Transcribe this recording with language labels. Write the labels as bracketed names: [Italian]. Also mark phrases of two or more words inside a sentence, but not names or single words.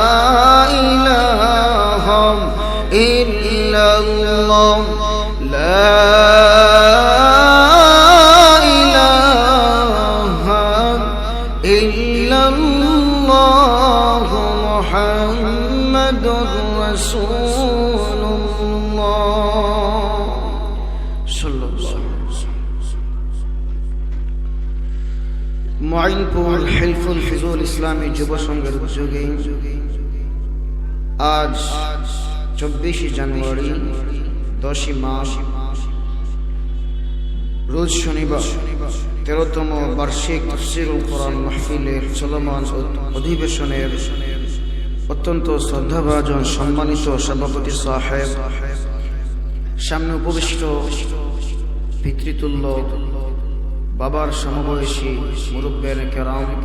[Arabic] الہ الا اللہ لا الہ الا اللہ محمد رسول اللہ صلی اللہ علیہ وسلم [Bangla] মুআইনপুর হিলফুল ফিজুল ইসলামী যুব সংঘের উদ্যোগে আজ 24 জানুয়ারি 10 মাস রোজ শনিবার 13তম বার্ষিক তাফসীরুল কোরআন মাহফিলের চলমান অধিবেশনের অত্যন্ত শ্রদ্ধাভাজন সম্মানিত সভাপতি সাহেব, সামনে উপবিষ্ট পিতৃতুল্য বাবার সমবয়সী মুরব্বিয়ানে কেরাম,